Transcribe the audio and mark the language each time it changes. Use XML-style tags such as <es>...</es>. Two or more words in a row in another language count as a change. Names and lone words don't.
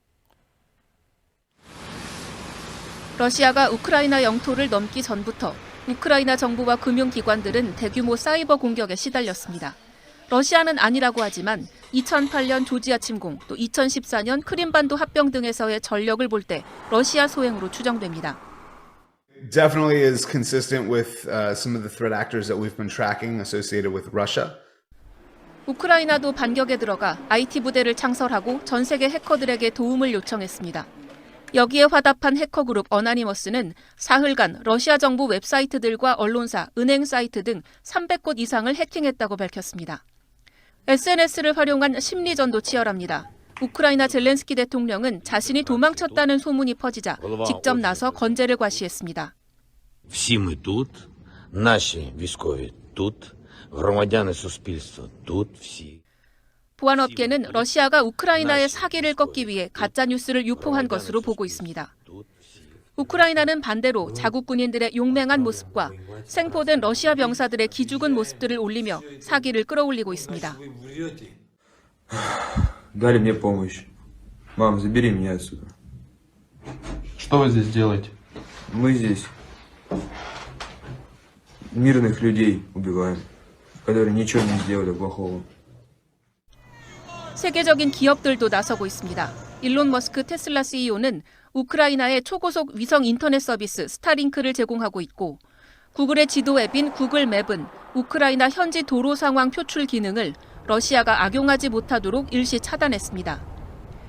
<ko>러시아가 우크라이나 영토를 넘기 전부터 우크라이나 정부와 금융기관들은 대규모 사이버 공격에 시달렸습니다. 러시아는 아니라고 하지만 2008년 조지아 침공, 또 2014년 크림반도 합병 등에서의 전력을 볼 때 러시아 소행으로 추정됩니다.</ko> <en>Definitely is consistent with some of the threat actors that we've been tracking associated with Russia.</en> <ko>우크라이나도 반격에 들어가 IT 부대를 창설하고 전 세계 해커들에게 도움을 요청했습니다. 여기에 화답한 해커 그룹 어나니머스는 사흘간 러시아 정부 웹사이트들과 언론사, 은행 사이트 등 300곳 이상을 해킹했다고 밝혔습니다. SNS를 활용한 심리전도 치열합니다. 우크라이나 젤렌스키 대통령은 자신이 도망쳤다는 소문이 퍼지자 직접 나서 건재를 과시했습니다.</ko> <uk>Всі ми тут, наші військові тут, громадяни суспільства тут, всі.</uk> <ko>보안업계는 러시아가 우크라이나의 사기를 꺾기 위해 가짜뉴스를 유포한 것으로 보고 있습니다. 우크라이나는 반대로 자국 군인들의 용맹한 모습과 생포된 러시아 병사들의 기죽은 모습들을 올리며 사기를 끌어올리고 있습니다.</ko> <ru>Дали мне помощь. Мам, забери меня отсюда. Что вы здесь делаете? Мы здесь мирных людей убиваем, которые ничего не сделали плохого.</ru> <ko>세계적인 기업들도 나서고 있습니다. 일론 머스크 테슬라 CEO는 우크라이나에 초고속 위성 인터넷 서비스 스타링크를 제공하고 있고 구글의 지도 앱인 구글 맵은 우크라이나 현지 도로 상황 표출 기능을 러시아가 악용하지 못하도록 일시 차단했습니다.</ko>